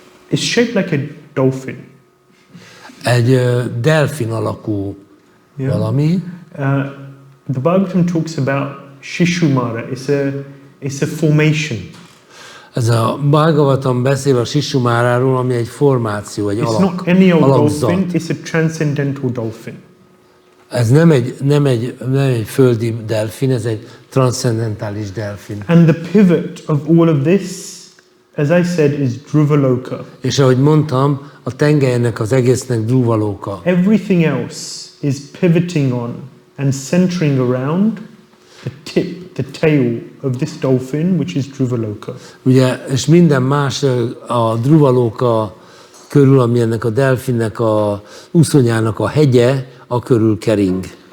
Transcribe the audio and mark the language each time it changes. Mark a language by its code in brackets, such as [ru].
[en] is shaped like a dolphin. [hu] egy delfin alakú valami. [en] The Bhagavatam talks about Shishumara. It's a formation. [hu] Ez a Bhāgavatam beszél a Sisumáráról, ami egy formáció, egy [en] It's not any old [hu] alakzat. [en] dolphin. It's a transcendental dolphin. [hu] Ez nem egy földi delfin, ez egy transzcendentális delfin. [en] And the pivot of all of this, as I said, is Dhruvaloka. [hu] És ahogy mondtam, a tengelynek az egésznek Dhruvaloka. [en] Everything else is pivoting on and centering around the tip, the tail of this dolphin, which is Dhruvaloka. [hu] Ugye, és minden más a Dhruvaloka körül, ami ennek a delfinnek a úszonyának a hegye, a körül kering.